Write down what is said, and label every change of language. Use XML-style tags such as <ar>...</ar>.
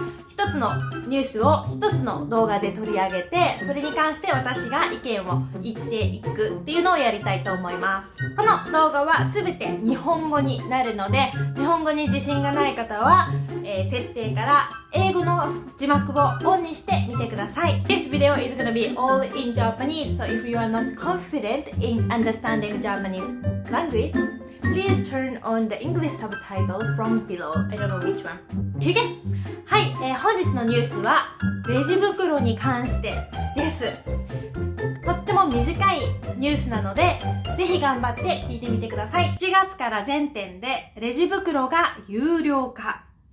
<ja>一つのニュースを一つの動画で取り上げて、それに関して私が意見を言っていくっていうのをやりたいと思います。この動画は全て日本語になるので、日本語に自信がない方は、設定から英語の字幕をオンにしてみてください。</ja> <en>This video is gonna be all in Japanese, so if you are not confident in understanding Japanese language, please turn on the English subtitle from below. I don't know which one.</en> <hi>ठीक है?</hi> <ja>はい、本日のニュースはレジ袋に関してです。とっても短いニュースなので、ぜひ頑張って聞いてみてください。 7月から全店でレジ袋が有料化。</ja>